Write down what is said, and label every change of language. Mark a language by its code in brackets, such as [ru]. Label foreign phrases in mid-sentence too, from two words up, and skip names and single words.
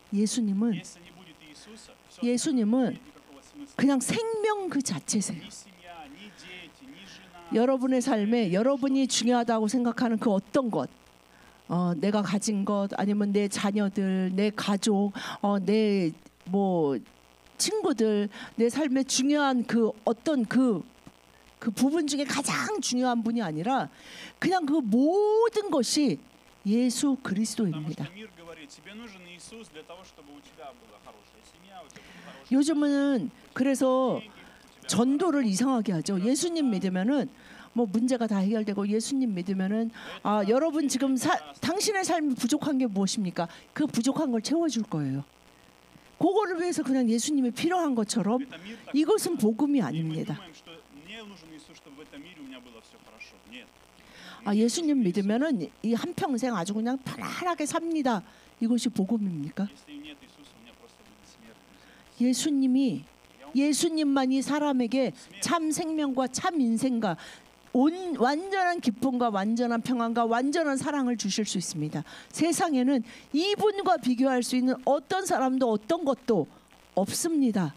[ko] 예수님은 그냥 생명 그 자체세요. [ru] ни дети, ни жена. [ko] 여러분의 삶에 여러분이 중요하다고 생각하는 그 어떤 것, 내가 가진 것, 아니면 내 자녀들, 내 가족, 내 뭐 친구들, 내 삶에 중요한 그 어떤 그 부분 중에 가장 중요한 분이 아니라 그냥 그 모든 것이 예수 [ru] Потому [ko] 그리스도입니다. [ru] что мир говорит, тебе нужен Иисус для того, чтобы у тебя была хорошая семья, у тебя были хорошие [ko] 요즘은 그래서 [ru] деньги, у тебя [ko] 전도를 이상하게 하죠. 예수님 믿으면은 뭐 문제가 다 해결되고, 예수님 믿으면은 여러분 지금 당신의 삶이 부족한 게 무엇입니까? 그 부족한 걸 채워줄 거예요. 그거를 위해서 그냥 예수님이 필요한 것처럼 [ru] это мир так. [ko] 이것은 복음이 [ru] И мы [ko] 아닙니다. [ru] думаем, что мне нужен Иисус, чтобы в этом мире у меня было все хорошо. Нет. [ko] 예수님 믿으면은 이 한평생 아주 그냥 편안하게 삽니다. 이것이 복음입니까? [ru] Если нет Иисуса, у меня просто будет смерть. [ko] 예수님이, 예수님만이 사람에게 참 생명과 참 인생과 완전한 기쁨과 완전한 평안과 완전한 사랑을 주실 수 있습니다. 세상에는 이분과 비교할 수 있는 어떤 사람도 어떤 것도 없습니다.